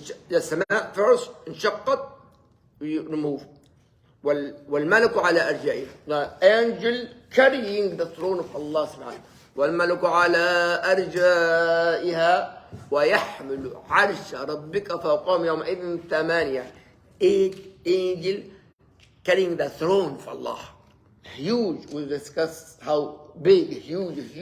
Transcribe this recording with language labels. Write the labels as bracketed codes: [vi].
[en] The السماء first انشقت, we remove. [ar] والملك على أرجائها, [en] the angel carrying the throne of Allah subhanahu. [ar] والملك على أرجائها ويحمل عرش ربك فوقهم يومئذ ثمانية. [en] 8 angel carrying the throne of Allah. Huge. We'll discuss how big, huge.